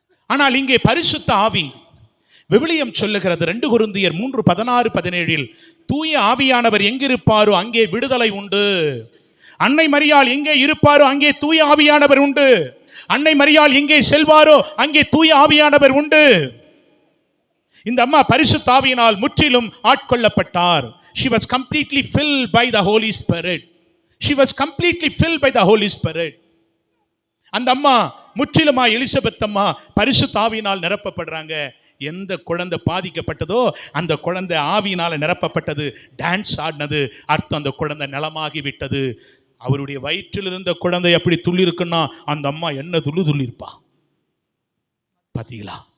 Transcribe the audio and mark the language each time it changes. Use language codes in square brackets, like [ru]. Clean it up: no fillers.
[ta] ஆனால் இங்கே பரிசுத்த ஆவி, விவிலியம் சொல்லுகிறது 2 கொரிந்தியர் 3:16-17 தூய ஆவியானவர் எங்கிருப்பாரோ அங்கே விடுதலை உண்டு. அன்னை மரியாள் எங்கே இருப்பாரோ அங்கே தூய ஆவியானவர் உண்டு. அன்னை மரியாள் எங்கே செல்வாரோ அங்கே தூய ஆவியானவர் உண்டு. இந்த அம்மா பரிசுத்த ஆவியினால் முற்றிலும் ஆட்கொள்ளப்பட்டார். [en] She was completely filled by the Holy Spirit. She was completely filled by the Holy Spirit. [ta] அந்த அம்மா முற்றிலுமா எலிசபெத் அம்மா பரிசுத்த ஆவியினால் நிரப்பப்படுறாங்க. எந்த குழந்தை பாதிக்கப்பட்டதோ அந்த குழந்தை ஆவியினால நிரப்பப்பட்டது, டான்ஸ் ஆடினது. அர்த்தம், அந்த குழந்தை நலமாகி விட்டது. அவருடைய வயிற்றில் இருந்த குழந்தை அப்படி துள்ளி இருக்குன்னா அந்த அம்மா என்ன துள்ளிருப்பா பாத்தீங்களா?